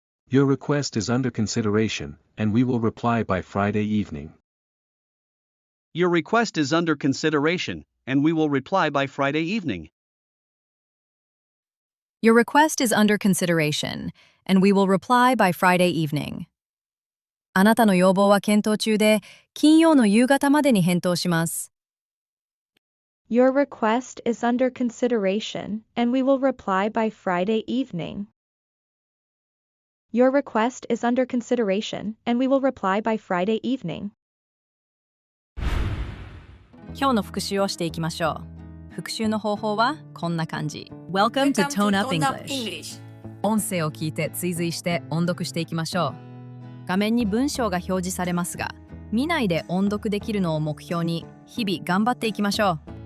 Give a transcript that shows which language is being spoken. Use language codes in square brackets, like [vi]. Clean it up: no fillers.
[en] Your request is under consideration, and we will reply by Friday evening. Your request is under consideration, and we will reply by Friday evening. Your request is under consideration, and we will reply by Friday evening. [ja] あなたの要望は検討中で、金曜の夕方までに返答します。 [en] Your request is under consideration, and we will reply by Friday evening. Your request is under consideration, and we will reply by Friday evening. [ja] 今日の復習をしていきましょう。復習の方法はこんな感じ。 [en] Welcome to Tone Up English。 [ja] 音声を聞いて追随して音読していきましょう。画面に文章が表示されますが、見ないで音読できるのを目標に日々頑張っていきましょう。